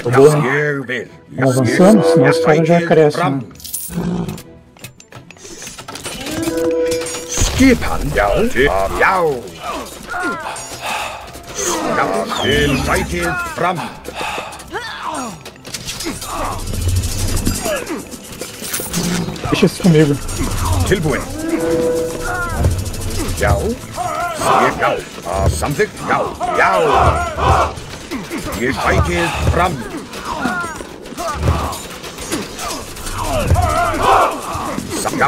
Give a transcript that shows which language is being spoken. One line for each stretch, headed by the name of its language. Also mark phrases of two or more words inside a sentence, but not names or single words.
Icelandic: Ég vil.
Portuguese: Avançando, senão os caras já crescem. Né?
Icelandic: Skipan. Já. Já. Til fætið fram.
Portuguese: Deixa isso comigo.
Icelandic: Tilbúin. Já. Já. Samþykkt. Já. Já. Ég fætið fram. Já.